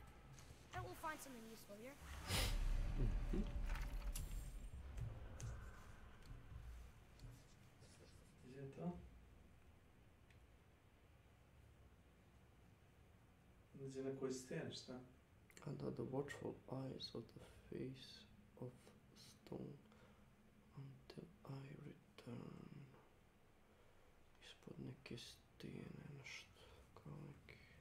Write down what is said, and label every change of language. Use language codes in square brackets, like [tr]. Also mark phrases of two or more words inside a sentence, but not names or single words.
[en] I will find something useful here. [bs] Gdje je to? Gdje na kojoj steni, šta? [en] Under the watchful eyes of the face of stone until I return. [bs] Ispod neke stijene, nešto kao neki...